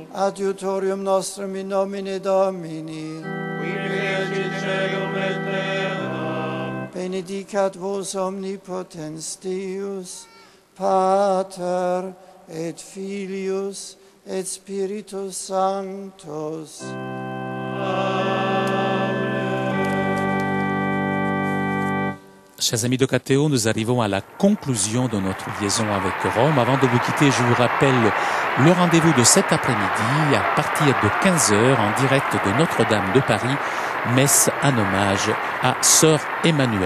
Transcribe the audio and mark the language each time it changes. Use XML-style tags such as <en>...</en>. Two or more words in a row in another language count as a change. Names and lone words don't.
<la>adiutorium nostrum in nomine Domini, qui fecit caelum et terram, benedicat vos omnipotens Deus, Pater et Filius et Spiritus Sanctus.</la> <fr>Chers amis de KTO, nous arrivons à la conclusion de notre liaison avec Rome. Avant de vous quitter, je vous rappelle le rendez-vous de cet après-midi à partir de 15h en direct de Notre-Dame de Paris, messe en hommage à Sœur Emmanuelle.</fr>